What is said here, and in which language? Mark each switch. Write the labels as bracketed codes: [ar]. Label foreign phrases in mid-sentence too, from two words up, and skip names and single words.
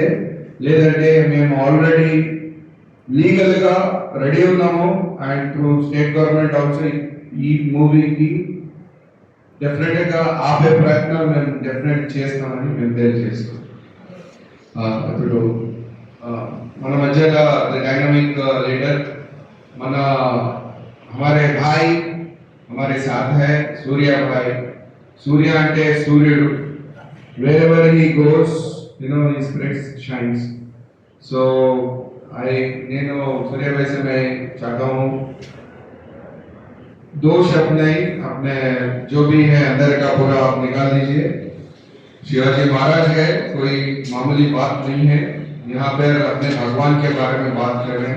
[te] లేదంటే మేము ఆల్రెడీ లీగల్గా రెడీ ఉన్నాము [en] and through state government also [te] ఈ మూవీకి డెఫినెట్గా ఆపే ప్రయత్నాలు మేము డెఫినెట్ చేస్తామని మేము తెలియజేస్తాం. ఇప్పుడు మన మధ్యలో [en] dynamic leader [hi] हमारे भाई हमारे साथ है सूर्या भाई. [te] सूर्या అంటే సూర్యుడు. [en] wherever he goes his spreads shines. [hi] so నేను सूर्या भाई से मैं चाहता हूँ दो शब्द नहीं, अपने जो भी है अंदर का पूरा आप निकाल दीजिए. शिवाजी महाराज है, कोई मामूली बात नहीं है. यहाँ पर अपने भगवान के बारे में बात कर रहे हैं.